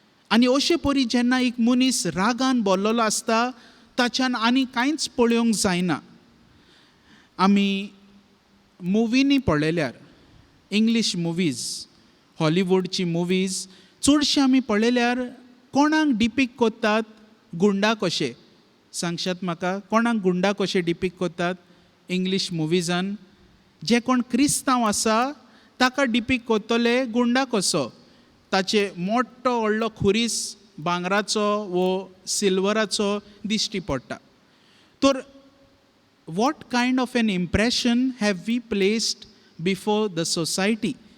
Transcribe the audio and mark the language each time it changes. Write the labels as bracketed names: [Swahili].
[Goan Konkani] आनी अशे परी जेन्ना एक मनीस रागान भरलेलो आसता ताच्यान आनी कांयच पळोवंक जायना. आमी मुवींनी पळयल्यार इंग्लीश मुवीज, हॉलिवूडची मुवीज चडशे आमी पळयल्यार कोणाक डिपिक्ट कोत्तात गुंडा कशे. सांगशात म्हाका कोणाक गुंडा कशे डिपिक्ट कोत्तात इंग्लीश मुवीजान. जे कोण क्रिस्तांव आसा ताका डिपिक्ट कोत्तले गुंडा कसो. ताचे मोठो व्हडलो खुरीस भांगराचो वो सिल्वराचो दिश्टी पडटा. [English] तर what kind of an impression have we placed before the society.